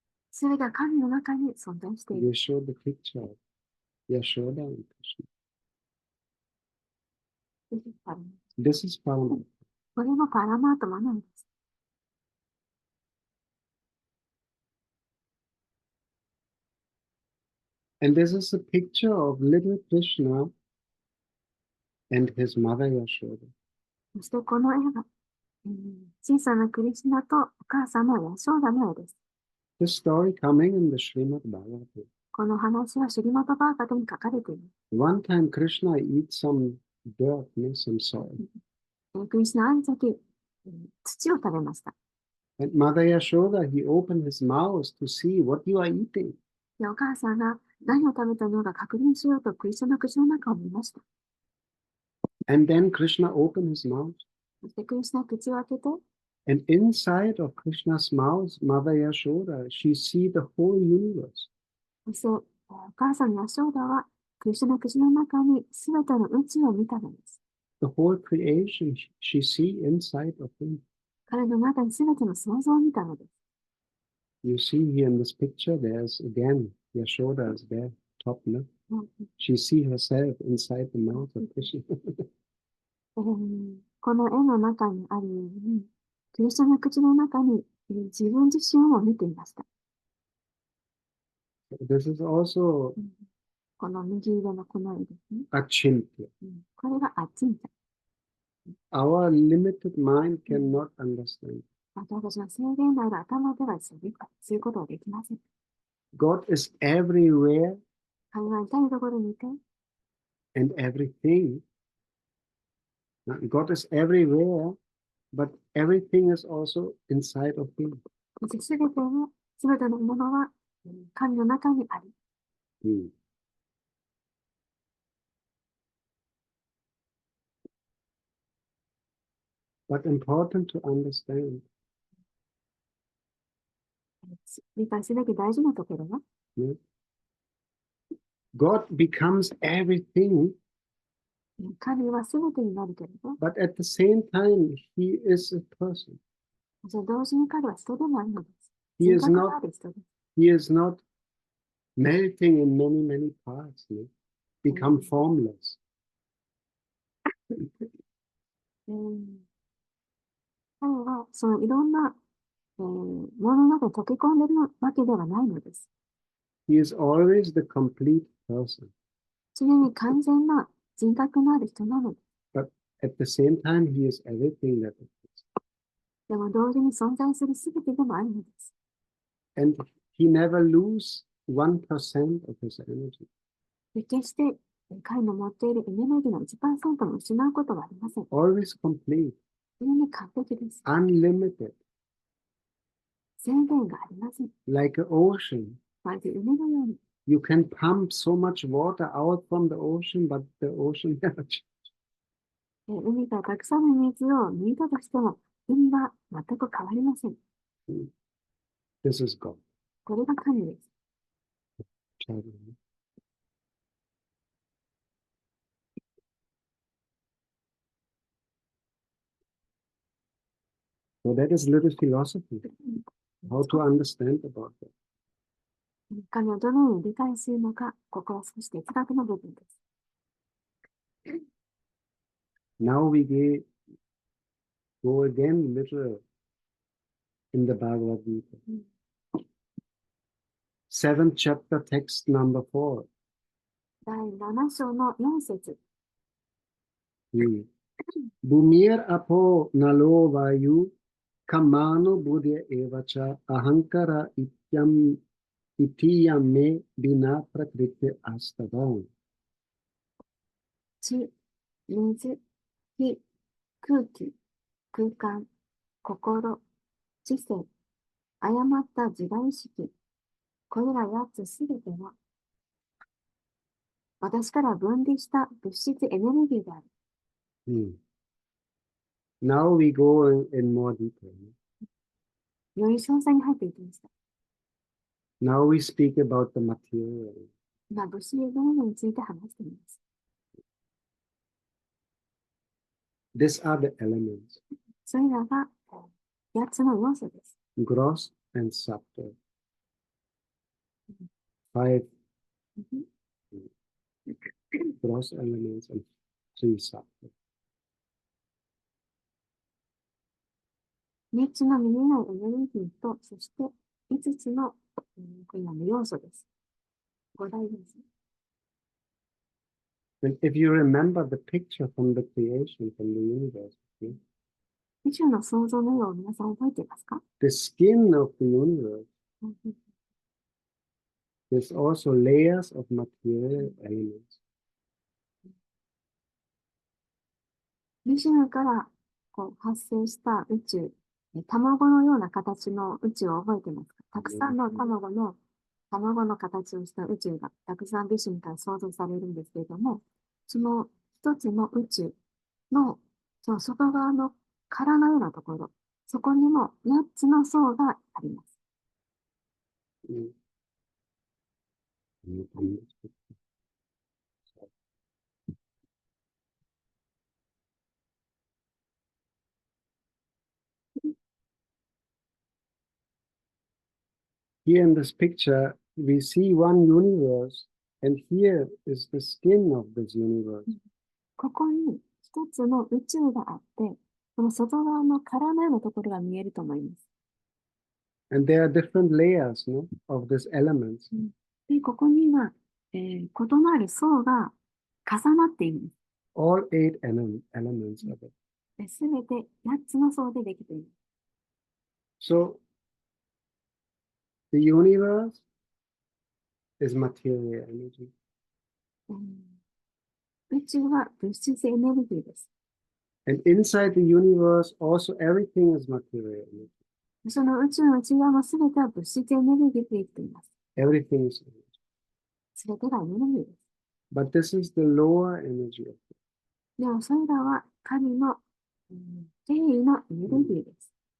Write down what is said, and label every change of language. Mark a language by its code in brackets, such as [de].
[ja] すべてが神の中に存在している。 [en] You show the picture of Yashoda and Krishna. This is Paramatma. [ja] これもパラマートマなんです。 [en] And this is a picture of little Krishna and his mother Yashoda. [ja] そしてこの絵は、小さなクリシュナとお母さんのヤショーダの絵です。 [en] This story coming in the Srimad Bhagavatam. [ja] この話はシュリマタバーガタに書かれています。 [en] One time Krishna eats some dirt, some soil. [ja] クリシュナはある時、土を食べました。 [en] And Mother Yashoda, he opened his mouth to see what you are eating. [ja] で、お母さんが何を食べたのか確認しようとクリシュナの口の中を見ました。 [en] And then Krishna opened his mouth. [ja] そしてクリシュナは口を開けて、 [en] And inside of Krishna's mouth, Mother Yashoda, she see the whole universe. [ja] そしてお母さんのヤショーダはクリシュナの口の中にすべての宇宙を見たのです。 [en] The whole creation she see inside of him. [ja] 彼の中にすべての創造を見たのです。 [en] You see here in this picture, there's again, Yashoda is there, top left. She see herself inside the mouth of Krishna. [ja] この絵の中にあるように、クリシュナの口の中に自分自身を見ていました。 [en] This is also [ja] この右上のこの絵ですね。 [sa] Achintya. [ja] これがアチンタ。 [en] Our limited mind cannot understand. [ja] 私たちの制限のある頭ではそういうことはできません。 [en] God is everywhere [ja] 神は至るところにいて、 [en] and everything. God is everywhere, but everything is also inside of him. [ja] すべてのものは神の中にある。 [en] But important to understand. [ja] 理解すべき大事なところは、 [en] God becomes everything, [ja] 神はすべてになるけれど、 [en] but at the same time, he is a person. [ja] 同時に彼は人でもあるのです。 [en] He is [ja] 人格がある人です。 [en] he is not melting in many, many parts, become formless. [ja] 彼はそのいろんな、ものの中に溶け込んでいるわけではないのです。 [en] He is always the complete person. [ja] 常に完全な人格のある人なのです。 [en] But at the same time, he is everything that is. [ja] でも同時に存在するすべてでもあるのです。 [en] And he never loses 1% of his energy. [ja] 決して彼の持っているエネルギーの 1% も失うことはありません。 [en] Always complete. [ja] 常に完璧です。 [en] Unlimited. [ja] 制限がありません。 [en] Like an ocean. [ja] まるで海のように。 [en] You can pump so much water out from the ocean, but the ocean never changes. [ja] 海からたくさんの水を抜いたとしても、海は全く変わりません。 [en] This is God. [ja] これが神です。 [en] So that is little philosophy. How to understand about that. [ja] 神をどのように理解するのか、ここは少し哲学の部分です。 [en] Now we go again little in the Bhagavad Gita. 7th chapter, text number 4. [ja] 第7章の4節。 [sa] Bhumir apo nalo vayu kamano buddhya evacha ahankara itiyam me bina prakriti astadam. [ja] 地、水、火、空気、空間、心、知性、誤った自我意識、これら8つすべては、私から分離した物質エネルギーである。 [en] Now we go in more detail. [ja] より詳細に入っていきました。 [en] Now we speak about the material. [ja] 今、物質のものについて話しています。 [en] These are the elements. [ja] それらが8つの要素です。 [en] Gross and subtle. 5 gross elements and 3 subtle. [ja] 3つの見えないエネルギーと、そして5つのこれらの要素です。 5大です。 [en] And if you remember the picture from the creation, from the universe, okay? [ja] 宇宙の創造の絵を皆さん覚えていますか？ [en] The skin of the universe, there's also layers of material elements. [ja] ビシュヌから発生した宇宙、卵のような形の宇宙を覚えていますか？たくさんの卵の形をした宇宙がたくさんビシュヌから想像されるんですけれども、その一つの宇宙のその外側の殻のようなところ、そこにも8つの層があります。 [en] Here in this picture, we see one universe, and here is the skin of this universe. [ja] ここに一つの宇宙があって、この外側の殻のようなところが見えると思います。 [en] And there are different layers, no, of these elements. [ja] で、ここには、異なる層が重なっています。 [en] All 8 elements of it. [ja] すべて8つの層でできています。 [en] So, the universe is material energy. [ja] 宇宙は物質エネルギーです。 [en] And inside the universe, also everything is material energy. [ja] その宇宙の内側もすべては物質エネルギーでできています。 [en] Everything is energy. [ja] すべてがエネルギーです。 [en] But this is the lower energy of it. [ja] でもそれらは神の定位のエネルギーです。